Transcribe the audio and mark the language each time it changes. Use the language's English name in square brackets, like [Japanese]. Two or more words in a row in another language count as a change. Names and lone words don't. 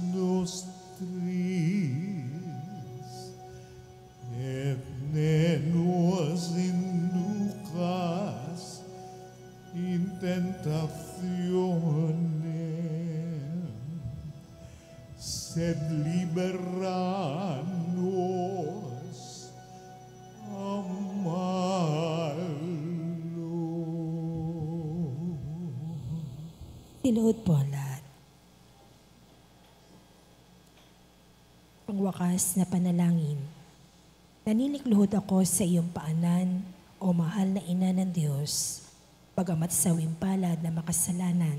[Latin] nostris, et ne nos inducas in tentationem, sed libera nos a malo. [Filipino] Tinuod po ang lahat. Pangwakas na panalangin. Naninikluhod ako sa iyong paanan, o mahal na ina ng Diyos, bagamat sawing palad na makasalanan.